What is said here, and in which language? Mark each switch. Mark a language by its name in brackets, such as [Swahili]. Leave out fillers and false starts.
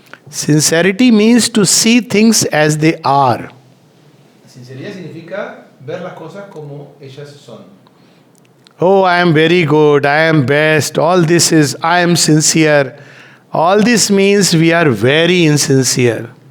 [English] Sincerity means to see things as they are. [Spanish] La sinceridad significa ver las cosas como ellas son. [English] Oh, I am very good, I am best, all this is, I am sincere. All this means we are very insincere.